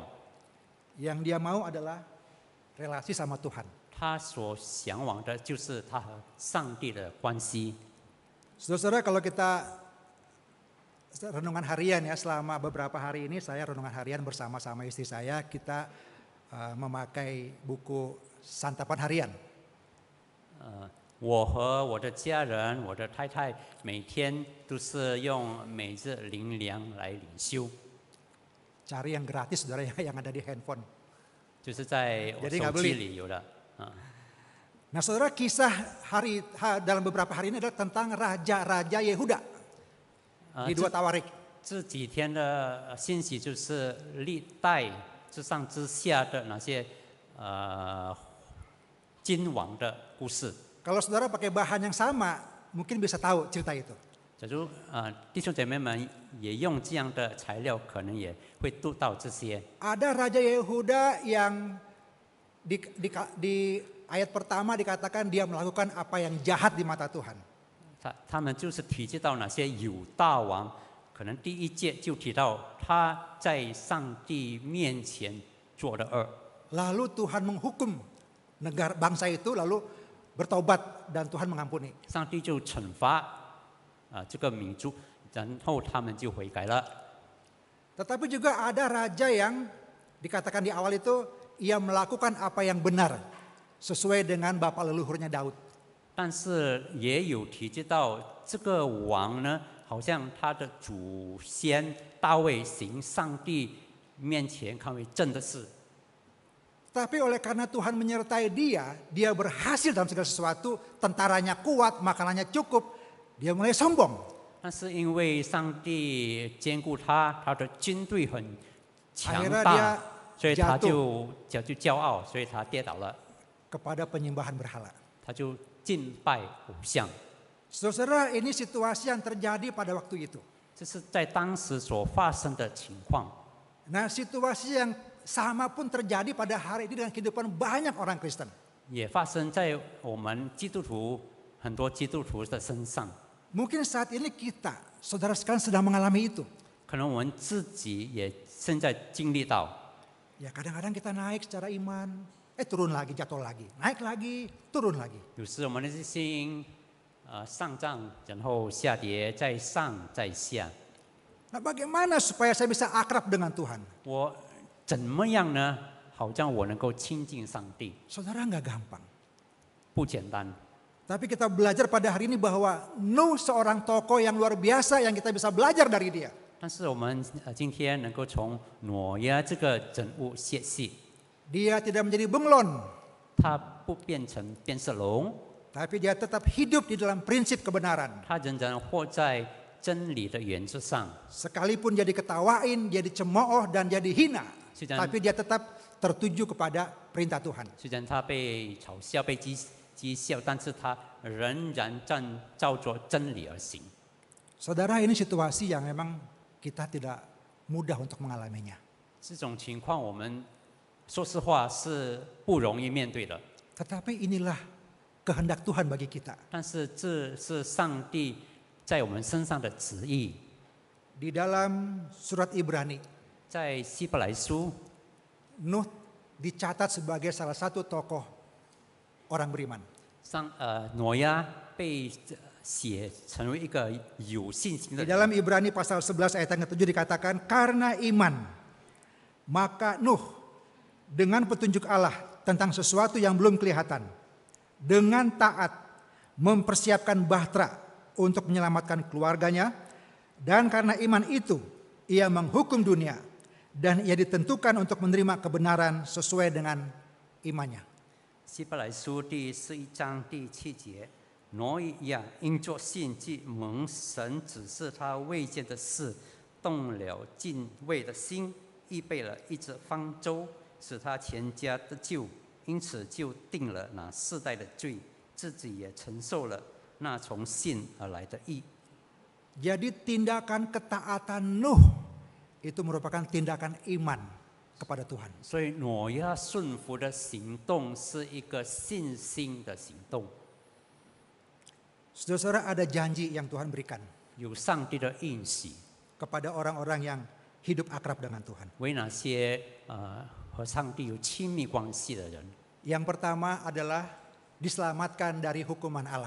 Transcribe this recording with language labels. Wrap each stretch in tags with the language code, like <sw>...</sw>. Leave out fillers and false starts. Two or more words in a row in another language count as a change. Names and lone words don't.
<id>Yang dia mau adalah relasi sama Tuhan.</id> <zh>他所向往的就是他和上帝的关系。</zh> <id>Saudara-saudara, kalau kita renungan harian ya, selama beberapa hari ini saya renungan harian bersama-sama istri saya, kita memakai buku santapan harian.</id> <zh>我和我的家人、我的太太每天都是用每日灵粮来领修，</zh> <id>Cari yang gratis, saudara, yang ada di handphone.</id> <zh>就是在我</zh> <id>Jadi</id> <zh>手</zh> <id>nggak</id> <zh>机</zh> <id>beli.</id> <zh>里有的。</zh> <id>Nah, saudara, kisah dalam beberapa hari ini adalah tentang Raja Yehuda di 2 Tawarik.</id> <zh>这几天的信息就是历代之上之下的那些君王的故事。</zh> <id>Kalau saudara pakai bahan yang sama, mungkin bisa tahu cerita itu.</id> <zh>假如弟兄姐妹们也用这样的材料，可能也会读到这些。</zh> <id>Ada Raja Yehuda yang di ayat pertama dikatakan dia melakukan apa yang jahat di mata Tuhan.</id> <zh>他们就是提及到哪些犹大王，可能第一节就提到他在上帝面前做的恶。</zh> <id>Lalu Tuhan menghukum negara bangsa itu, lalu bertobat dan Tuhan mengampuni.</id> <zh>上帝就惩罚这个民族，然后他们就悔改了。</zh> <id>Tetapi juga ada raja yang dikatakan di awal itu ia melakukan apa yang benar sesuai dengan bapak leluhurnya Daud.</id> <zh>但是也有提及到这个王呢，好像他的祖先大卫行上帝面前看为正的事。</zh> <id>Tapi oleh karena Tuhan menyertai dia berhasil dalam segala sesuatu, tentaranya kuat, makanannya cukup, dia mulai sombong.</id> <zh>但是因为上帝兼顾他，他的军队很强</zh> <id>Akhirnya</id> <zh>大</zh> <id>dia，</id> <zh>所以他</zh> <id>jatuh</id> <zh>就骄傲，所以他跌倒了，</zh> <id>kepada penyembahan berhala.</id> <zh>他就敬拜偶像。</zh> <id>Saudara, ini situasi yang terjadi pada waktu itu.</id> <zh>这是在当时所发生的情况。</zh> <id>Nah, situasi yang sama pun terjadi pada hari ini dengan kehidupan banyak orang Kristen.</id> <zh>也发生在我们基督徒很多基督徒的身上。</zh> <id>Mungkin saat ini kita, saudara sekalian sedang mengalami itu.</id> <zh>可能我们自己也现在经历到，</zh> <id>Ya kadang-kadang kita naik secara iman, turun lagi, jatuh lagi. Naik lagi, turun lagi.</id> <zh>有时我们的心上涨，然后下跌，再上再下。</zh> <id>Nah, bagaimana supaya saya bisa akrab dengan Tuhan?</id> <zh>我怎么样呢？好像我能够亲近上帝，</zh> <id>Saudara, nggak gampang.</id> <zh>不简单。</zh> <id>Tapi kita belajar pada hari ini bahwa Nuh seorang tokoh yang luar biasa yang kita bisa belajar dari dia.</id> <zh>但是我们今天能够从挪亚这个人物学习，</zh> <id>Dia tidak menjadi bunglon,</id> <zh>他不变成变色龙，</zh> <id>tapi dia tetap hidup di dalam prinsip kebenaran.</id> <zh>他仍然活在真理的原则上。</zh> <id>Sekalipun dia diketawain, dia dicemooh dan dia dihina, Sudah. tapi dia tetap tertuju kepada perintah Tuhan.</id> <zh>虽然他被嘲笑、被讥笑，但是他仍然照着真理而行。</zh> <id>Saudara, ini situasi yang memang kita tidak mudah untuk mengalaminya.</id> <zh>这种情况我们说实话是不容易面对的，</zh> <id>Tetapi inilah kehendak Tuhan bagi kita.</id> <zh>但是这是上帝在我们身上的旨意。</zh> <id>Di dalam surat Ibrani,</id> <zh>在希伯来书，</zh> <id>Nuh dicatat sebagai salah satu tokoh orang beriman.</id> <zh>挪亚被写成为一个有信心的</zh> <id>Di</id> <zh>人。</zh> <id>dalam Ibrani pasal 11 ayat yang ke-7 dikatakan, karena iman, maka Nuh dengan petunjuk Allah tentang sesuatu yang belum kelihatan, dengan taat mempersiapkan bahtera untuk menyelamatkan keluarganya, dan karena iman itu ia menghukum dunia dan ia ditentukan untuk menerima kebenaran sesuai dengan imannya.</id> <zh>希伯来书第11章第7节，挪亚因着信记蒙神指示他未见的事，动了敬畏的心，预备了一只方舟，使他全家得救，因此就定了那世代的罪，自己也承受了那从信而来的义。</zh> <id>Jadi tindakan ketaatan Nuh itu merupakan tindakan iman kepada Tuhan.</id> <zh>所以挪亚顺服的行动是一个信心的行动，</zh> <id>Saudara-saudara, ada janji yang Tuhan berikan</id> <zh>有上帝的应许，</zh> <id>kepada orang-orang yang hidup akrab dengan Tuhan.</id> <zh>为那些和上帝有亲密关系的人。</zh> <id>Yang pertama adalah diselamatkan dari hukuman Allah.</id>